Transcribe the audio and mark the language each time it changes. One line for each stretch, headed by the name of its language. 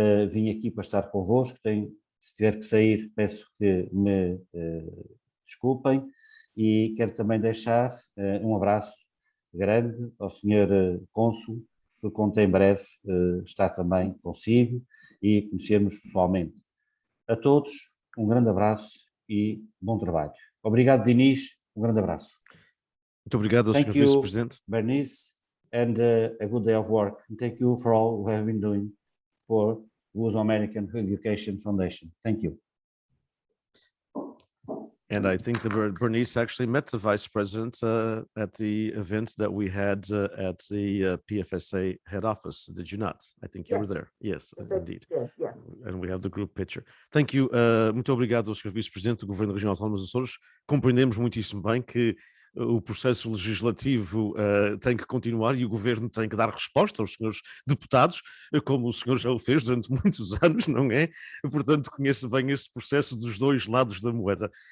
Portuguese: Vim aqui para estar convosco, se tiver que sair peço que me desculpem e quero também deixar um abraço grande ao Sr. Cônsul, que conto em breve estar também consigo e conhecermos pessoalmente. A todos, um grande abraço e bom trabalho. Obrigado, Dinis, um grande abraço. Muito obrigado ao Sr. Vice-Presidente.
English: Bernice, and a good day of work. And thank you for all you have been doing for Luso-American Education Foundation. Thank you. And I think that Bernice actually met the Vice President at the event that we had at the PFSA head office. Did you not? I think you were there. Yes, indeed. Yes. And we have the group picture. Thank you.
Portuguese: Muito obrigado ao Sr. Vice-Presidente do Governo Regional Autónomo dos Açores. Compreendemos muitíssimo bem que o processo legislativo tem que continuar e o governo tem que dar resposta aos senhores deputados, como o senhor já o fez durante muitos anos, não é? Portanto, conheço bem esse processo dos dois lados da moeda.